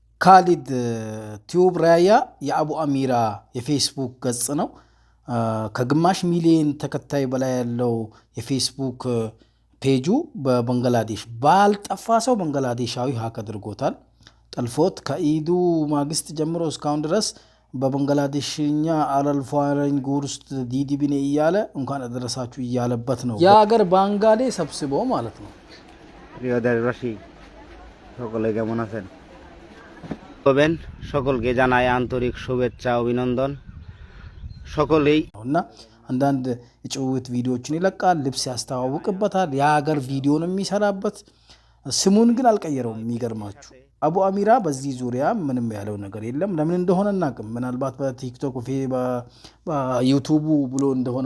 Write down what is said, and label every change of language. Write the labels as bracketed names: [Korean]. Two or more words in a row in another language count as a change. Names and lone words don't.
[Amharic] ካሊድ ቲዩብ ራያ የአቡ አሚራ የፌስቡክ ገጽ ነው። ከግማሽ ሚሊዮን ተከታይ በላይ ያለው የፌስቡክ ፔጁ በባንግላዴሽ ባልጠፋ ሰው ባንግላዴሻዊ ሀክ አድርጎታል። ጠልፎት ከኢዱ ማግስት ጀምሮ እስካሁን ድረስ በባንግላዴሽኛ አላልፋረኝ ጉርስት ዲዲቢኔ እያለ እንኳን አደረሳችሁ እያለበት ነው። የሀገር ባንጋሌ ሰብስቦ ማለት ነው። [Bangla] রিওদারবাসী সকলে কেমন আছেন? বলবেন সকলকে জানাই আন্তরিক শুভেচ্ছা অভিনন্দন সকলেই [Amharic] እና አንዳንድ የጭውውት ቪዲዮዎችን ይለቃል፣ ልብስ ያስተዋውቅበታል፣ የሀገር ቪዲዮ ነው የሚሰራበት። ስሙን ግን አልቀየረውም። የሚገርማችሁ አቡ አሚራ በዚህ ዙሪያ ምንም ያለው ነገር የለም። ለምን እንደሆነ እናቅም። ምናልባት በቲክቶክ በዩቱቡ ብሎ እንደሆነ